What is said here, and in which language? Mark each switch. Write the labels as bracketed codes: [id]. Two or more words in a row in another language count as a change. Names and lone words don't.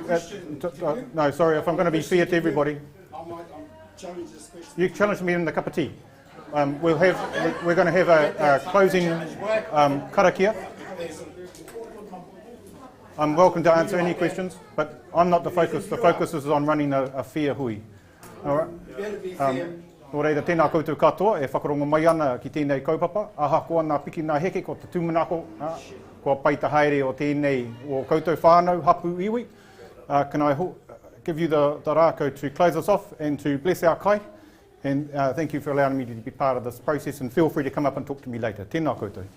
[en] no, sorry, if I'm going to be fair to everybody... You challenged me in the cup of tea. We're going to have a closing karakia. I'm welcome to answer any questions, but I'm not the focus. The focus is on running a fair hui. All right? [mi] Nō reira, tēnā koutou katoa, e whakarongo mai ana ki tēnei kaupapa. Aha koa nā piki nā heke, ko te tūmanako, kua paita haere o tēnei o koutou whānau, hapu iwi. [en] Can I give you the rākau to close us off and to bless our kai? And thank you for allowing me to be part of this process, and feel free to come up and talk to me later. [mi] Tēnā koutou.